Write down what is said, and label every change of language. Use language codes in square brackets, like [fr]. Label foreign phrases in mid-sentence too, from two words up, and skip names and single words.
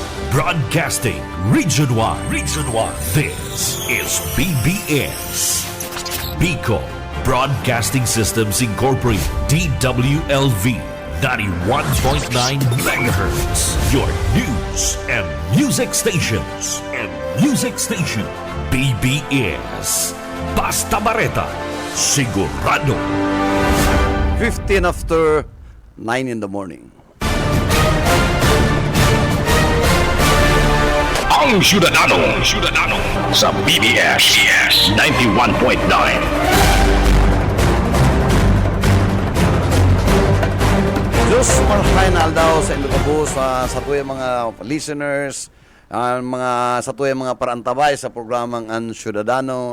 [en] Broadcasting Region 1. Region 1. This is BBS. Bicol Broadcasting Systems Incorporated. DWLV. 91.9 megahertz. Your news and music stations. [bik] BBS. Basta Bareta. Sigurado. [en] 15 after 9 in the morning. [bik] Ang Ciudadano sa BBS 91.9. Diyos marhain aldaw sa Ilocabo sa tuyang mga listeners, sa tuyang mga parantabay sa programang Ang Ciudadano.